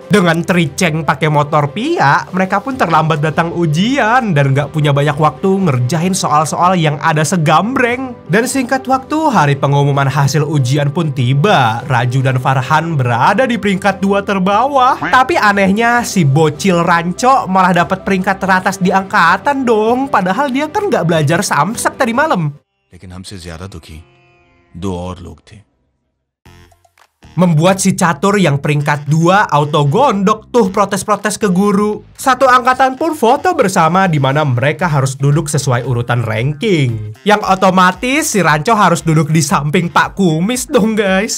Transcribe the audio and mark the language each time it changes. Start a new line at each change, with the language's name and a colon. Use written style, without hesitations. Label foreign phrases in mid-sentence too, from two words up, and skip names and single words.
Indonesian: Dengan triceng pakai motor Pia, mereka pun terlambat datang ujian dan gak punya banyak waktu ngerjain soal-soal yang ada segambreng. Dan singkat waktu, hari pengumuman hasil ujian pun tiba. Raju dan Farhan berada di peringkat 2 terbawah. Tapi anehnya si bocil Ranco malah dapat peringkat teratas di angkatan dong. Padahal dia kan gak belajar samsak tadi malam.
Hindi: लेकिन हमसे ज्यादा दुखी 2 और लोग थे.
Indonesian: Membuat si catur yang peringkat 2 auto gondok tuh protes-protes ke guru. Satu angkatan pun foto bersama di mana mereka harus duduk sesuai urutan ranking. Yang otomatis si Ranco harus duduk di samping Pak Kumis dong, guys.